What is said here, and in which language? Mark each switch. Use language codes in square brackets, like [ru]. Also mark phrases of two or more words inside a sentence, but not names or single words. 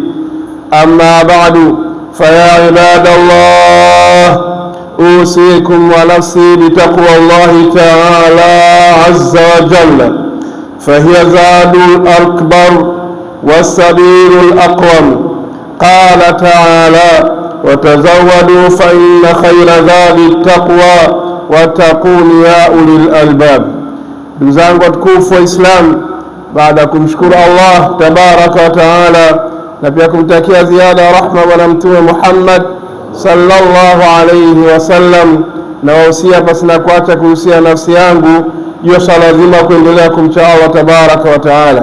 [ar] أما بعد، فيا عباد الله، أوصيكم ونفسي بتقوى الله تعالى عز وجل، فهي زاد الأكبر والسبيل الأقوم. قال تعالى: وتزودوا فإن خير زاد التقوى واتقون يا أولي الألباب. [sw] Ndugu zangu watukufu wa Islam, baada ya kumshukuru Allah [ar] تبارك وتعالى [sw] na pia kumtakia ziada ya rahma bwana Mtume Muhammad [ar] صلى الله عليه وسلم, [sw] na wahusia pasina kuacha kuhusia nafsi yangu juu ya swala zima kuendelea kumcha Allah [ar] تبارك وتعالى.